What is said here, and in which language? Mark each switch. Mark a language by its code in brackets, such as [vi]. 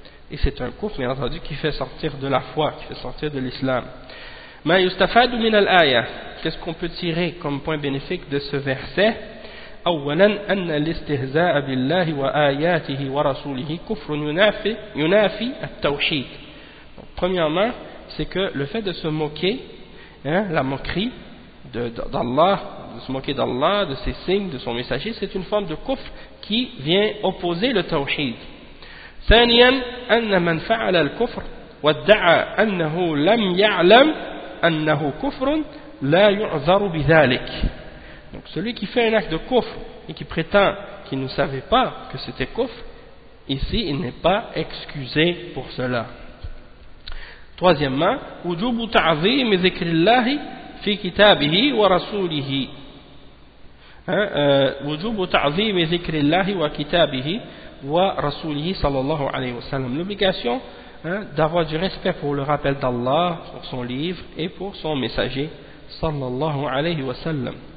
[fr] Et c'est un kufr, bien entendu, qui fait sortir de la foi, qui fait sortir de l'islam. [ar] ما يستفاد من الآية؟ [fr] Qu'est-ce qu'on peut tirer comme point bénéfique de ce verset؟ [ar] أولا أن الاستهزاء بالله وآياته ورسوله كفر ينافي التوحيد. [fr] Premièrement, c'est que le fait de se moquer, hein, la moquerie d'Allah, de se moquer d'Allah, de ses signes, de son messager, c'est une forme de kufr qui vient opposer le tawhid. [ar] ثانيا أن من فعل الكفر وادعى أنه لم يعلم أنه كفر لا يعذر بذلك. [fr] Donc celui qui fait un acte de kufr et qui prétend qu'il ne savait pas que c'était kufr, ici il n'est pas excusé pour cela. Troisièmement, [ar] وجوب تعظيم ذكر الله في كتابه ورسوله وجوب تعظيم ذكر الله وكتابه ورسوله صلى الله عليه وسلم [fr] l'obligation d'avoir du respect pour le rappel d'Allah, pour son livre et pour son messager [ar] صلى الله عليه وسلم.